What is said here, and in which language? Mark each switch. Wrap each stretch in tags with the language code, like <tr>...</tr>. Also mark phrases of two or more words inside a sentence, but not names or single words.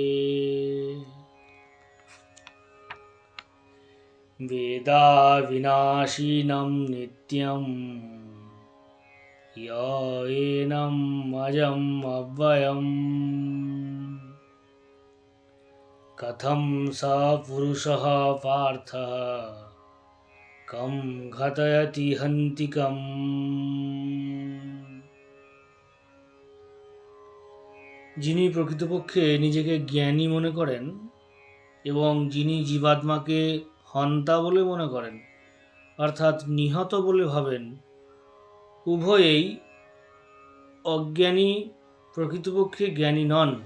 <sa>वेदा विनाशिनं नित्यं य एनम् अजम् अव्ययम् कथं स पुरुषः पार्थः कं घटयति हन्तिकम्।</sa> <bn>যিনি প্রকৃতপক্ষে নিজেকে জ্ঞানী মনে করেন এবং যিনি জীবাত্মাকে হন্তা বলে মনে করেন অর্থাৎ নিহত বলে ভাবেন, উভয়েই অজ্ঞানী, প্রকৃতপক্ষে জ্ঞানী নন।</bn>